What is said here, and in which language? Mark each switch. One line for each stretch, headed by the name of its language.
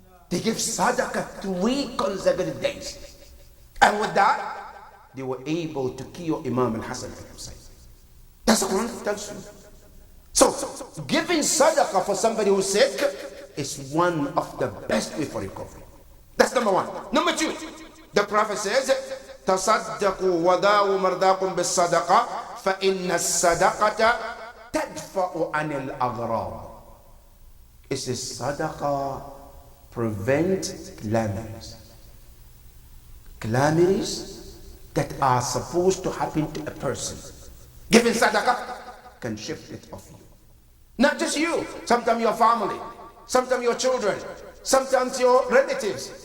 English: They give sadaqah 3 consecutive days. And with that, they were able to cure Imam al-Hasan and Hussein. That's what Quran tells you. So, giving sadaqah for somebody who's sick is one of the best way for recovery. That's number one. Number two, the Prophet says,
Arabic: تصدقوا وداووا مرضاكم بالصدقة فإن الصدقة تدفع عن الأغراض.
English: It says sadaqah prevent calamities. Calamities that are supposed to happen to a person. Giving sadaqah can shift it off you. Not just you, sometimes your family, sometimes your children, sometimes your relatives.